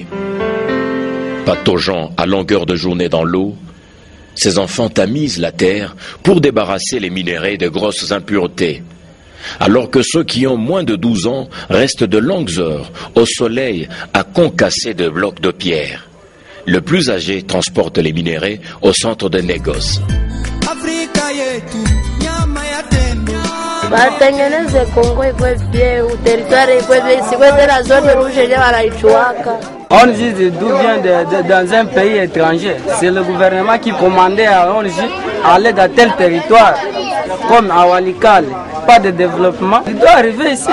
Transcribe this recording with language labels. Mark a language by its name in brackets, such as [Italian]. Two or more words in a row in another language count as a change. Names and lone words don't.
[French] Pataugeant à longueur de journée dans l'eau, ces enfants tamisent la terre pour débarrasser les minéraux de grosses impuretés, alors que ceux qui ont moins de 12 ans restent de longues heures au soleil à concasser de blocs de pierre. Le plus âgé transporte les minéraux au centre de négoce. [Swahili] Watengeneze Kongo ikuwe bien, territoire ikuwe bien, sikwete [French] la zone rouge [Swahili] yenye wanaichuaka. [French] ONG d'où vient dans un pays étranger. C'est le gouvernement qui commandait à ONG aller dans tel territoire, comme à Walikale. Pas de développement. Il doit arriver ici.